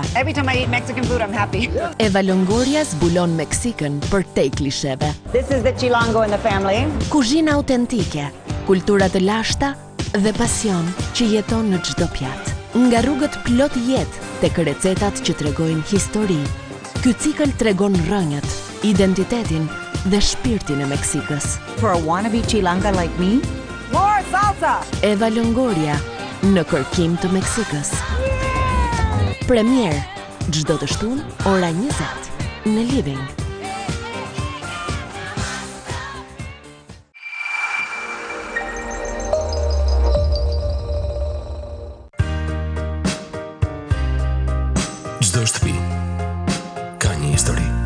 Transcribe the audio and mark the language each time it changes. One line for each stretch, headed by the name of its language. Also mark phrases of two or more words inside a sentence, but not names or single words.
English: Every time I eat Mexican food, I'm happy.
Albanian: Eva Longoria zbulon Meksikën për te klisheve.
English: This is the chilango in the family.
Albanian: Kuzhina autentike, kultura të lashta dhe pasion që jeton në çdo pjatë. Nga rrugët plot jetë tek recetat që tregojnë histori. Ky cikël tregon rrënjët, identitetin dhe shpirtin e Meksikës.
English: For a wannabe chilanga like me, more salsa!
Albanian: Eva Longoria në kërkim të Meksikës. Premier çdo të shtunë ora 20 në Living. Çdo shtëpi ka një histori.